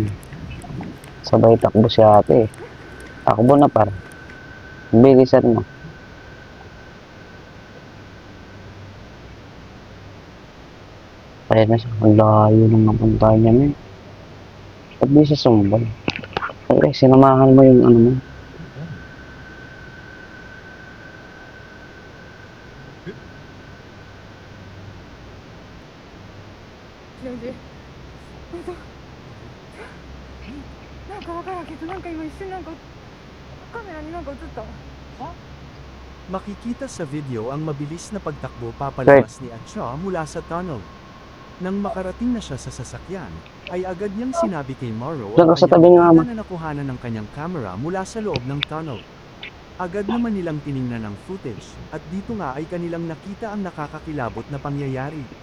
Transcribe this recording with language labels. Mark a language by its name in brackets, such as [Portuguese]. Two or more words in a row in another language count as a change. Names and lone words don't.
[Filipino] Sabay takbo si ate eh. Takbo na par. Bilisan mo. Kaya na siya. Ang layo nang napunta niya, man. Ba't di siya sumbay? Okay, sinamahan mo yung ano mo. [Japanese] で本当なんかわからんけどなんか今一瞬なんかカメラになんか映ったわ [Filipino] Makikita sa video ang mabilis na pagtakbo papalabas ni Acha mula sa tunnel. Nang makarating na siya sa sasakyan, ay agad niyang sinabi kay Morrow Diyan ang ka sa tabi kanyang nga, nakita ma. na nakuhanan ng kanyang camera mula sa loob ng tunnel. Agad naman nilang tiningnan ang footage, at dito nga ay kanilang nakita ang nakakakilabot na pangyayari.